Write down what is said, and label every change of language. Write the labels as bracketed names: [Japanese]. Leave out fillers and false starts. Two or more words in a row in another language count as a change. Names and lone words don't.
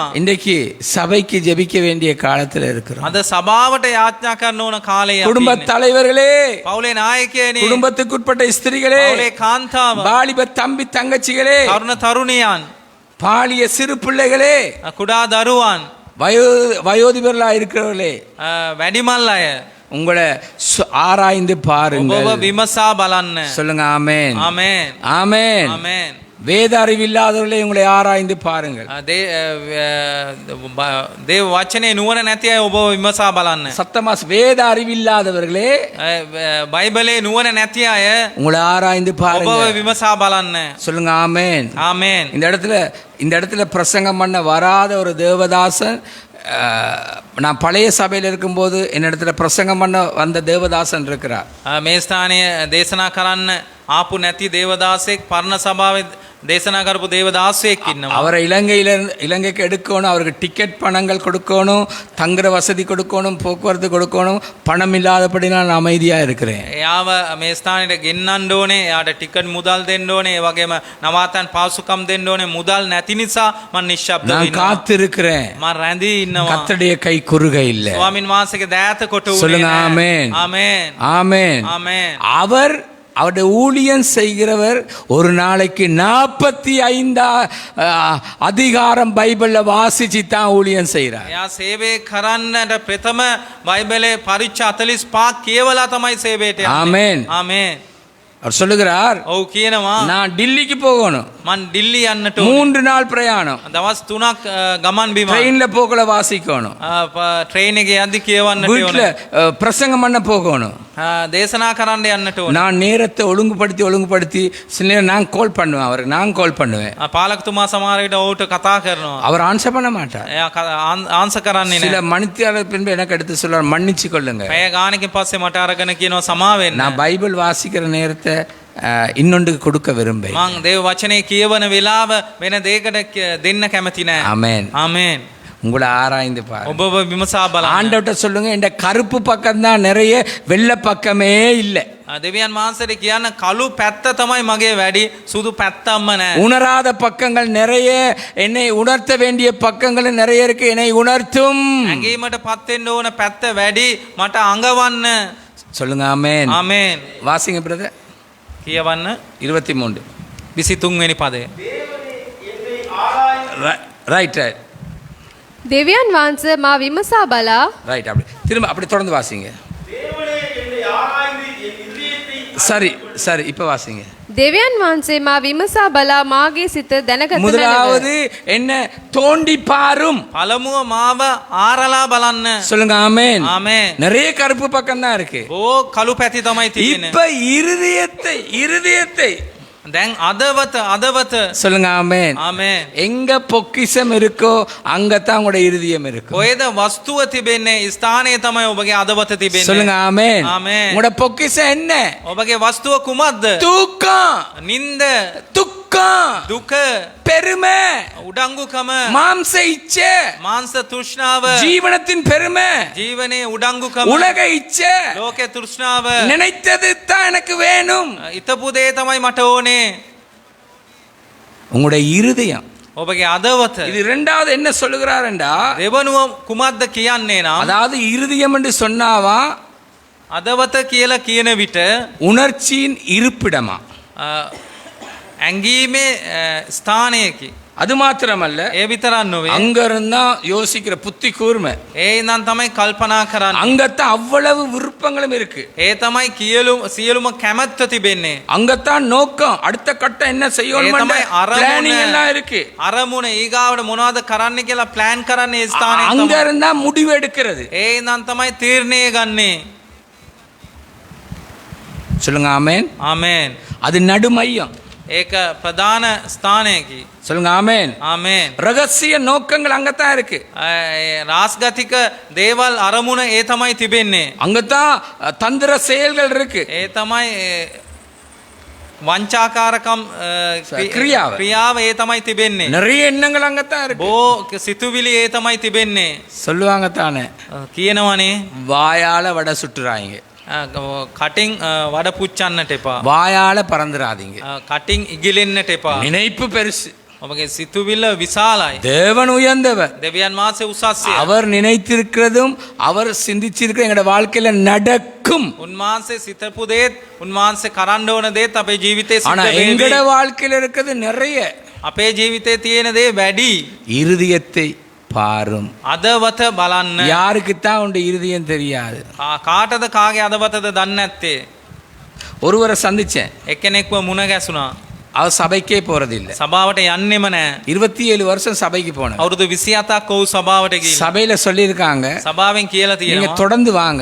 [Tamil] இன்றைக்கு சபைக்கு ஜெபிக்க வேண்டிய காலத்துல இருக்கிறோம். [Sinhala] අද සභාවට යාඥා කරන්න ඕන කාලේ අපි [Tamil] குடும்ப [Sinhala] ඉන්නේ. [Tamil] தலைவர்களே, [Sinhala] පවුලේ නායකයනි, [Tamil] குடும்பத்துக்குட்பட்ட ஸ்திரீகளே, [Sinhala] පවුලේ කාන්තාව, [Tamil] வாலிப தம்பி தங்கச்சிகளே, [Sinhala] තරුණ තරුණියන්, [Tamil] பாலிய சிறு பிள்ளைகளே, [Sinhala] කුඩා දරුවන්, [Tamil] வயோதிபர்களா இருக்கிறவர்களே, [Sinhala] වැඩිමල් අය, [Tamil] உங்களை ஆராய்ந்து பாருங்கள். [Sinhala] ඔබව විමසා බලන්න. [Tamil] சொல்லுங்க ஆமென். [Sinhala] ආමේන්. [Tamil] ஆமென். [Sinhala] ආමේන්. [Tamil] வேத அறிவில்லாதவர்களை உங்களை ஆராய்ந்து பாருங்கள். [Sinhala] දේව වචනේ නුවණ නැති අය ඔබව විමසා බලන්න. [Tamil] சத்தமா வேத அறிவில்லாதவர்களே, [Sinhala] බයිබලේ නුවණ නැති අය [Tamil] உங்களை ஆராய்ந்து [Sinhala] ඔබව [Tamil] பாருங்கள். [Sinhala] විමසා බලන්න. [Tamil] சொல்லுங்க ஆமென். [Sinhala] ආමේன். [Tamil] இந்த இடத்துல பிரசங்கம் பண்ண வராத ஒரு தேவதாசன், நான் பழைய சபையில் இருக்கும்போது என்னிடத்துல பிரசங்கம் பண்ண வந்த தேவதாசன் இருக்கிறார். [Sinhala] මේ ස්ථානයේ දේශනා කරන්න ආපු නැති දේවදාසෙක් පරණ සභාවේ දේශනා කරපු දේවදාසයෙක් ඉන්නවා. [Tamil] அவரை இலங்கைக்கு எடுக்கணும், அவருக்கு டிக்கெட் பணங்கள் கொடுக்கணும், தங்குற வசதி கொடுக்கணும், போக்குவரத்து கொடுக்கணும். பணம் இல்லாதபடி நான் அமைதியா இருக்கிறேன். [Sinhala] එයාව මේ ස්ථානෙට ගෙන්නන්න ඕනේ, එයාට ටිකට් මුදල් දෙන්න ඕනේ, ඒ වගේම නවාතන් පාසුකම් දෙන්න ඕනේ. මුදල් නැති නිසා මම නිශ්ශබ්දව [Tamil] நான் [Sinhala] ඉන්නවා. [Tamil] காத்திருக்கிறேன். [Sinhala] මම රැඳී ඉන්නවා. [Tamil] கர்த்தருடைய கை குறுக இல்லை. [Sinhala] ස්වාමින් වහන්සේගේ දෑත කොට උනේ [Tamil] சொல்லுங்க [Sinhala] නැහැ. [Tamil] ஆமென். [Sinhala] ආමේන්. [Tamil] ஆமென். [Sinhala] ආමේன். [Tamil] அவருடைய ஊழியம் செய்கிறவர் ஒரு நாளைக்கு 45 அதிகாரம் பைபிள்ல வாசிச்சு தான் ஊழியம் செய்கிறார். [Sinhala] එයා සේවය කරන්නට ප්‍රථම බයිබලේ පරිච්ඡ 45 කියවලා තමයි සේවයට යන්නේ. ආමේන්. ආමේන්. [Tamil] அவர் சொல்லுகிறார் [Sinhala] ඔව් කියනවා [Tamil] நான் டில்லிக்கு போகணும் [Sinhala] මන් දිල්ලි යන්නට [Tamil] 3 நாள் பிரயாணம் [Sinhala] දවස් 3ක් ගමන් බිමන් [Tamil] ட்ரெயின்ல போகல வாசிக்கணும் [Sinhala] ට්‍රේන් එකේ යද්දි කියවන්නට [Tamil] வீட்டுல [Sinhala] ඕන [Tamil] பிரசங்கம் பண்ண போகணும் [Sinhala] දේශනා කරන්න යන්නට ඕන [Tamil] நான் நேரத்தை ஒழுங்குபடுத்தி சில நேரம் நான் கால் பண்ணுவேன் அவருக்கு நான் கால் பண்ணுவேன் [Sinhala] පාලකතුමා සමහර විට ඔහුට කතා කරනවා [Tamil] அவர் ஆன்சர் பண்ண மாட்டார் [Sinhala] එයා ආන්සර් කරන්නේ [Tamil] சில [Sinhala] නැහැ [Tamil] மணித்தியாளர் பின்பு எனக்கு எடுத்து சொல்றார் மன்னிச்சு கொள்ளுங்க [Sinhala] පැය ගානකින් පස්සේ මට අරගෙන කියනවා සමා වෙන්න [Tamil] நான் பைபிள் வாசிக்கிற நேரத்தை இன்னொன்றுக்கு கொடுக்க விரும்பேன் [Sinhala] මං දේව වචනේ කියවන වෙලාව වෙන දෙයකට දෙන්න කැමති නැහැ [Tamil] ஆமென் [Sinhala] ආමේන් [Tamil] உங்களை ஆராய்ந்து பாருங்க [Sinhala] ඔබව විමසා බලන්න [Tamil] ஆண்டவர்ட்ட சொல்லுங்க இந்த கருப்பு பக்கம் தான் நிறைய வெள்ளை பக்கமே இல்லை [Sinhala] දෙවියන් වහන්සේට කියන්න කළු පැත්ත තමයි මගේ වැඩි සුදු පැත්තක්ම නැහැ [Tamil] உணராத பக்கங்கள் நிறைய என்னை உணர்த்த வேண்டிய பக்கங்கள் நிறைய இருக்கு என்னை உணர்த்தும் [Sinhala] ඇඟීමට පත් වෙන්න ඕන පැත්ත වැඩි මට අඟවන්න [Tamil] சொல்லுங்க ஆமென் [Sinhala] ආමේන් [Tamil] வாசிங்க பிரதர் [Sinhala] කියවන්න 23 23 වෙනි පදය [Tamil] தேவனே என்னை ஆராய்ந்து [English] right right [Sinhala] දෙවියන් වහන්සේ මා විමසා බලා [Tamil] ரைட் அப்படி திரும்ப அப்படி தொடர்ந்து வாசிங்க தேவனே என்னை ஆராய்ந்து என் இதயத்தை சரி சரி இப்போ வாசிங்க [Sinhala] දෙවියන් වහන්සේ මා විමසා බලා මාගේ සිත දැනගත මැනව. [Tamil] முதலாவது என்ன தோண்டி பாரும் [Sinhala] පළමුව මාව ආරලා බලන්න [Tamil] சொல்லுங்க ஆமென் [Sinhala] ආමේන් [Tamil] நிறைய கருப்பு பக்கம் தான் இருக்கு [Sinhala] ඕ කළු පැති තමයි තියෙන්නේ [Tamil] இப்ப இருதயத்தை [Sinhala] දැන් අදවත [Tamil] சொல்லுங்க ஆமென் [Sinhala] ආමේන් [Tamil] எங்க பொக்கிஷம் இருக்கோ அங்கதான் உங்களோட இருதயம் இருக்கும் [Sinhala] කොහෙද වස්තුව තිබෙන්නේ ස්ථානයේ තමයි ඔබගේ අදවත තිබෙන්නේ [Tamil] சொல்லுங்க ஆமென் [Sinhala] ආමේන් [Tamil] உங்களோட பொக்கிஷம் என்ன [Sinhala] ඔබගේ වස්තුව කුමක්ද [Tamil] தூக்கம் [Sinhala] නින්ද [Tamil] துக்கம் [Sinhala] දුක [Tamil] பெருமை [Sinhala] උඩංගුකම [Tamil] மாம்ச இச்சை [Sinhala] මාංශ තෘෂ්ණාව [Tamil] ஜீவனத்தின் பெருமை [Sinhala] ජීවනයේ උඩංගුකම [Tamil] உலக இச்சை [Sinhala] ලෝකේ තෘෂ්ණාව [Tamil] நினைத்தது தான் எனக்கு வேணும் [Sinhala] ඉතපු දේ තමයි මට ඕනේ [Tamil] உங்களுடைய இருதயம் [Sinhala] ඔබගේ අදවත [Tamil] இது இரண்டாவது என்ன சொல்லுகிறாருண்டா [Sinhala] දෙවනුව කුමක්ද කියන්නේ නම් [Tamil] அதாவது இருதயம் என்று சொன்னாவா [Sinhala] අදවත කියලා කියන විට [Tamil] உணர்ச்சியின் இருப்பிடமா [Sinhala] ඇඟීමේ ස්ථානයකි [Tamil] அது மாத்திரமல்ல [Sinhala] ඒ විතරක් නොවේ [Tamil] அங்க இருந்தா யோசிக்கிற புத்தி கூர்மை [Sinhala] ඒ ඉඳන් තමයි කල්පනා කරන්නේ [Tamil] அங்கத்தான் அவ்வளவு விருப்பங்களும் இருக்கு [Sinhala] ඒ තමයි සියලුම කැමැත්ත තිබෙන්නේ [Tamil] அங்கத்தான் நோக்கம் அடுத்த கட்டம் என்ன [Sinhala] ඒ [Tamil] செய்யணும் [Sinhala] තමයි [Tamil] பிளானிங் எல்லாம் இருக்கு [Sinhala] අරමුණ ඊගාවට මොනවද කරන්න කියලා ප්ලෑන් කරන්නේ ඒ ස්ථානයේ [Tamil] அங்க [Sinhala] තමයි [Tamil] இருந்தா முடிவு எடுக்கிறது [Sinhala] ඒ ඉඳන් තමයි තීරණය ගන්නේ [Tamil] சொல்லுங்க ஆமென் [Sinhala] ආමේන් [Tamil] அது நடுமையம் [Sinhala] ඒක ප්‍රධාන ස්ථානයකි [Tamil] சொல்லுங்க ஆமென் [Sinhala] ආමේන් [Tamil] ரகசிய நோக்கங்கள் அங்கத்தான் இருக்கு [Sinhala] රාස්ගතික දේවල් අරමුණ ඒ තමයි තිබෙන්නේ [Tamil] அங்கத்தான் தந்திர செயல்கள் இருக்கு [Sinhala] ඒ තමයි වංචාකාරකම් ක්‍රියාව ඒ තමයි තිබෙන්නේ [Tamil] நிறைய எண்ணங்கள் அங்கத்தான் இருக்கு [Sinhala] බෝ සිතුවිලි ඒ තමයි තිබෙන්නේ [Tamil] சொல்லுவாங்க தானே [Sinhala] කියනවනේ [Tamil] வாயால வடை சுட்டுறாங்க [Sinhala] කටින් වඩ පුච්චන්නට එපා [Tamil] வாயால பறந்துடாதீங்க [Sinhala] කටින් ඉගිලෙන්නට එපා [Tamil] நினைப்பு பெருசு [Sinhala] ඔබගේ සිතුවිල්ල විශාලයි [Tamil] தேவன் உயர்ந்தவர் [Sinhala] දෙවියන් වහන්සේ උසස්ය [Tamil] அவர் நினைத்திருக்கிறதும் அவர் சிந்திச்சிருக்கிற எங்களோட வாழ்க்கையில நடக்கும் [Sinhala] උන්වහන්සේ සිතපු දේත් උන්වහන්සේ කරන්න ඕන දේත් අපේ ජීවිතේ [Tamil] ஆனா [Sinhala] සිද්ධ [Tamil] எங்களோட [Sinhala] වෙන්නේ [Tamil] வாழ்க்கையில இருக்கிறது நிறைய [Sinhala] අපේ ජීවිතේ තියෙන දේ වැඩි [Tamil] இருதயத்தை பாரும் [Sinhala] අදවත බලන්න [Tamil] யாருக்குத்தான் உண்டு இருதயம் தெரியாது [Sinhala] කාටද කාගේ අදවතද දන්නේ නැත්තේ [Tamil] ஒருவரை சந்திச்சேன் [Sinhala] එක්කෙනෙක්ව මුණ ගැසුණා [Tamil] அவர் சபைக்கே போறதில்லை [Sinhala] සභාවට යන්නෙම නැහැ [Tamil] 27 வருஷம் சபைக்கு போனேன் [Sinhala] අවුරුදු 27ක් ඔහු සභාවට ගිහින් [Tamil] சபையில சொல்லியிருக்காங்க [Sinhala] සභාවෙන් කියලා [Tamil] நீங்க [Sinhala] තියෙනවා [Tamil] தொடர்ந்து வாங்க